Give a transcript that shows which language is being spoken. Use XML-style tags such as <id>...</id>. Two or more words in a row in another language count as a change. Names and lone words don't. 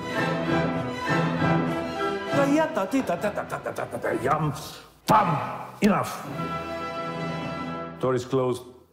<en>Ya ta ti ta ta ta ta ta ta ta yum pam. Enough. Door is closed.</en>